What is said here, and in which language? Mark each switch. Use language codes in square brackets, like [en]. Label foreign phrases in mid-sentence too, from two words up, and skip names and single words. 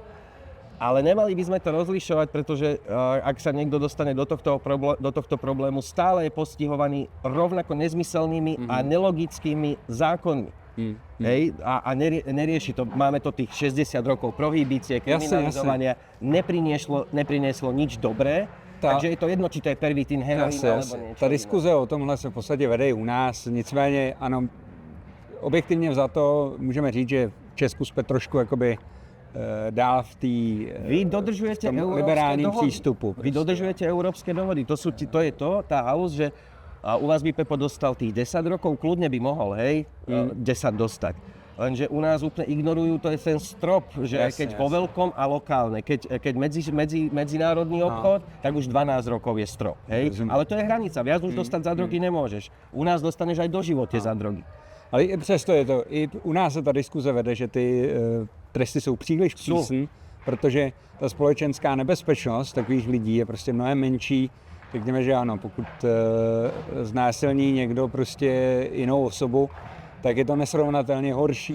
[sk] Ale nemali by sme to rozlišovať, pretože ak sa niekto dostane do tohto problému, stále je postihovaný rovnako nezmyselnými a nelogickými zákonmi. Hej? A nerieši to. Máme to tých 60 rokov prohibície, kriminalizovania. Neprinieslo nič dobré. Takže je to jedno, či to je pervitín, heroín alebo niečo. [cs] Ta diskuze o tomhle se v podstatě vede i u nás. Nicméně, ano, objektivně vzato můžeme říct, že v Česku jsme trošku jakoby dál v tom liberálním přístupu. [sk] Vy dodržujete európske dohody. To je tá haus, že u vás by Pepo dostal tých 10 rokov, kľudne by mohol, 10 dostať. Lenže u nás úplne ignorujú, to je ten strop, že keď vo veľkom a lokálne, keď medzinárodný obchod, tak už 12 rokov je strop, hej? Ale to je hranica, viac už dostať za drogy nemôžeš. U nás dostaneš aj do živote za drogy. [cs] Ale i přesto je to, i u nás se ta diskuze vede, že ty tresty jsou příliš přísný, protože ta společenská nebezpečnost takových lidí je prostě mnohem menší. Řekněme, že ano, pokud znásilní někdo prostě jinou osobu, tak je to nesrovnatelně horší,